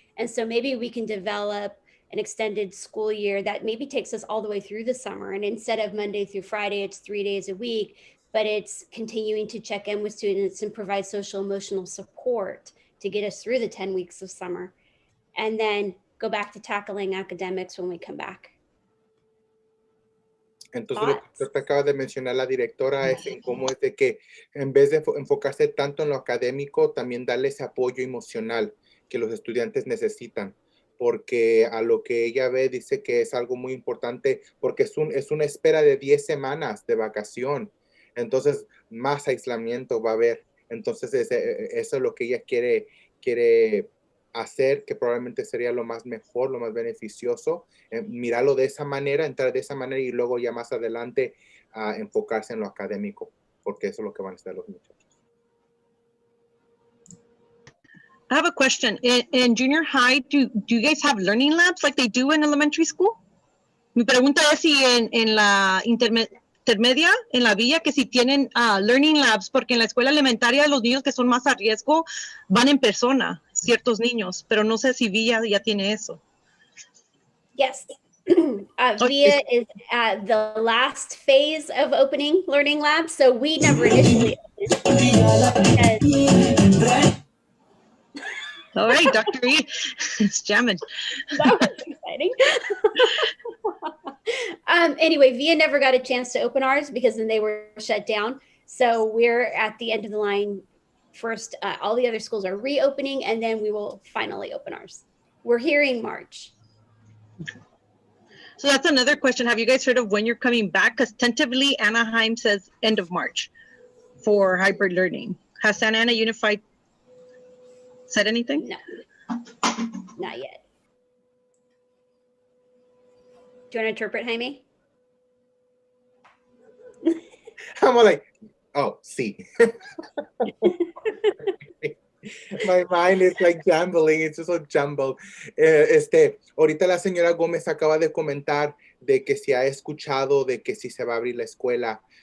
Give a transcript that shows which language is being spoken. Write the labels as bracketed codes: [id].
[en] And so maybe we can develop an extended school year that maybe takes us all the way through the summer. And instead of Monday through Friday, it's 3 days a week, but it's continuing to check in with students and provide social emotional support to get us through the 10 weeks of summer. And then go back to tackling academics when we come back. [es] Entonces, lo que acaba de mencionar la directora es en cómo es de que en vez de enfocarse tanto en lo académico, también darle ese apoyo emocional que los estudiantes necesitan, porque a lo que ella ve dice que es algo muy importante, porque es una espera de 10 semanas de vacación, entonces más aislamiento va a haber. Entonces eso es lo que ella quiere hacer, que probablemente sería lo más mejor, lo más beneficioso, mirarlo de esa manera, entrar de esa manera y luego ya más adelante enfocarse en lo académico, porque eso es lo que van a estar los muchachos. [en] I have a question. In junior high, do you guys have learning labs like they do in elementary school? [es] Mi pregunta es si en la intermedia, en la villa, que si tienen learning labs, porque en la escuela elementaria los niños que son más a riesgo van en persona, ciertos niños, pero no sé si Villa ya tiene eso. [en] Yes. Villa is at the last phase of opening learning labs, so we never initially opened. All right, Dr. E, it's jamming. That was exciting. Anyway, VIA never got a chance to open ours because then they were shut down. So we're at the end of the line first. All the other schools are reopening, and then we will finally open ours. We're hearing March. So that's another question. Have you guys heard of when you're coming back? Because tentatively Anaheim says end of March for hybrid learning. Has Santa Ana Unified said anything? No, not yet. Do you want to interpret, Jaime? I'm like, oh, sí. My mind is like jambling, it's just so jumbled. [es] Ahorita la señora Gómez acaba de comentar de que si ha escuchado de que si se va a abrir la escuela.